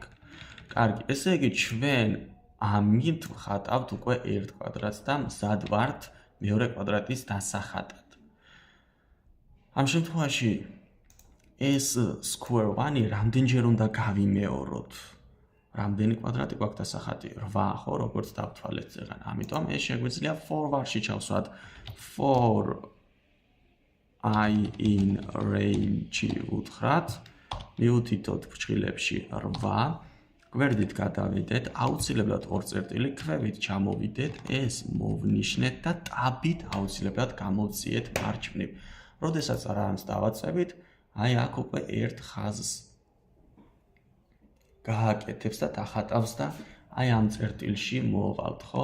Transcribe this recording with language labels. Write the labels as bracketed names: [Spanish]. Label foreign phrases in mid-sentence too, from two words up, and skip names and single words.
[Georgian] კარგი, ესე იგი ჩვენ ამით ვხატავთ უკვე 1 კვადრატს და მზად ვართ მეორე კვადრატის დასახატად. ამ შემთხვევაში ეს square 1-ი რამდენჯერ უნდა გავიმეოროთ? რამდენი კვადრატი გვაქვს დასახატი? 8, ხო, როგორც დავთვალეთ ზეგან. ამიტომ ეს შეგვიძლია [English] for var- [Georgian] ში ჩავსვათ. [English] for I in range [Georgian] უთხრათ. მივუთითოთ ფრჩხილებში 8. გვერდით გადავიდეთ, აუცილებლად 2 წერტილი ქვევით ჩამოვიდეთ, ეს მოვნიშნეთ და ტაბით აუცილებლად გამოვციეთ მარჯვნივ. როდესაც რანს დავაწევით, აი აქ უკვე ერთ ხაზს გააკეთებს და დახატავს და აი ამ წერტილში მოვალთ, ხო?